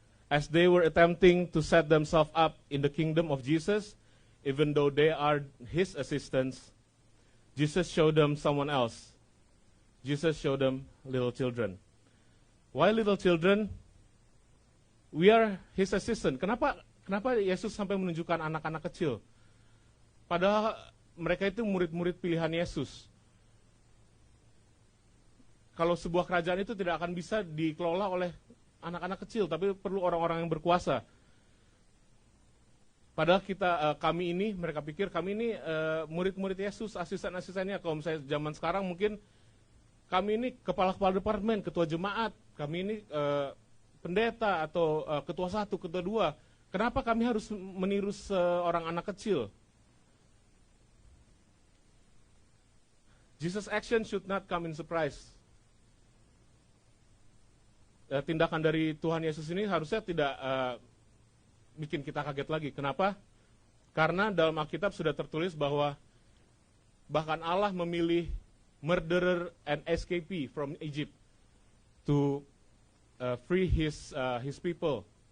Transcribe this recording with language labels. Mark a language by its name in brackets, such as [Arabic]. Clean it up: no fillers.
[English] As they were attempting to set themselves up in the kingdom of Jesus, even though they are his assistants, Jesus showed them someone else. Jesus showed them little children. Why little children? We are his assistant. [Indonesian] Kenapa Yesus sampai menunjukkan anak-anak kecil? Padahal mereka itu murid-murid pilihan Yesus. Kalau sebuah kerajaan itu tidak akan bisa dikelola oleh anak-anak kecil, tapi perlu orang-orang yang berkuasa. Padahal mereka pikir kami ini murid-murid Yesus, asisten-asistennya. Kalau misalnya zaman sekarang mungkin kami ini kepala-kepala departemen, ketua jemaat, kami ini pendeta atau ketua 1, ketua 2. Kenapa kami harus meniru seorang anak kecil? [English] Jesus' action should not come in surprise. [Indonesian] Tindakan dari Tuhan Yesus ini harusnya tidak bikin kita kaget lagi. Kenapa? Karena dalam Alkitab sudah tertulis bahwa bahkan Allah memilih [English] murderer and escapee from Egypt to free his people.